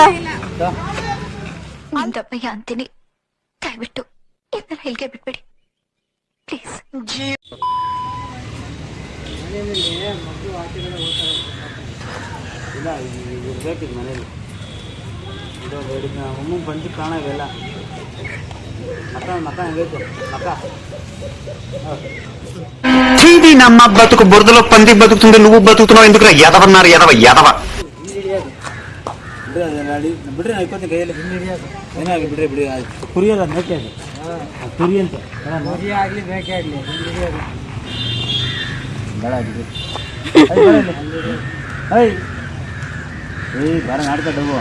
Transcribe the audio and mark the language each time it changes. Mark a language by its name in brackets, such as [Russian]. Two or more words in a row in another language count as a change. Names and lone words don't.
[Kannada] ಒಂದಪ್ಪಯ್ಯ ಅಂತೀನಿ, ದಯವಿಟ್ಟು ಇದನ್ನ ಹೇಳ್ಗೆ ಬಿಟ್ಬಿಡಿ ಪ್ಲೀಸ್. ಇಲ್ಲ ಇರ್ಬೇಕಿದ್ ಮನೇಲಿ. ಇದು ಒಮ್ಮೆ ಬಂದು ಕಾಣ ಇವೆಲ್ಲ ಮಕ್ಕ ಹಂಗೈತೆ ಮಕ್ಕ. [Telugu] చీది నమ్మ బతుకు బురదలో పంది బతుకుతుంది, నువ్వు బతుకుతున్నావు ఎందుకురా ఎదవన్నారు ఎదవ ఎదవ. [Kannada] ಬಿಡ್ರಿ ನಾ ಕೈಯಲ್ಲಿ ಏನಾಗಲಿ ಬಿಡ್ರಿ ಕುರಿಯೋದ ಮೇಕೆ ಅದು ಕುರಿ ಅಂತ ಮರಿ ಆಗಲಿ ಮೇಕೆ ಆಗಲಿ ಬೇಡ ಏಯ್ ಬಾರ ನಾಡ್ಕೊಂಡು